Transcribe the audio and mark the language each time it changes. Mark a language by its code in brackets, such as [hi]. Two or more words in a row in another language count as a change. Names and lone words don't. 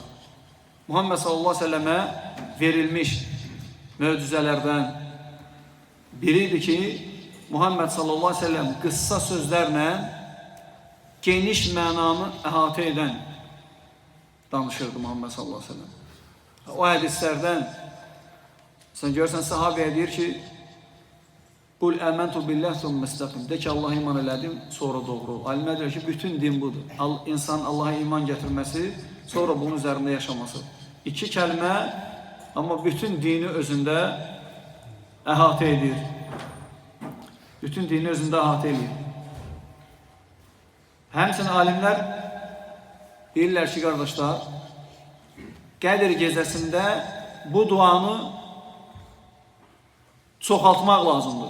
[az] Muhammed sallallahu aleyhi ve sellemə verilmiş möcüzələrdən biridir ki, Muhammed [ar] صلى الله عليه وسلم [az] qısa sözlərlə geniş mənanı əhatə edən danışırdı Muhammed [ar] صلى الله عليه وسلم. [az] O hədislərdən sən görsən, sahabəyə deyir ki, [ar] قل آمنت بالله ثم استقم. [az] De ki, Allah'a iman elədim, sonra doğru ol. Alimlər deyir ki, bütün din budur. İnsan Allah'a iman gətirməsi, sonra bunun üzərində yaşaması. İki kəlmə, amma bütün dini özündə əhatə edir. Bütün dini özündə əhatə edir. Həmçinin alimlər deyirlər ki, qardaşlar, Qədir gecəsində bu duanı çoxaltmaq lazımdır.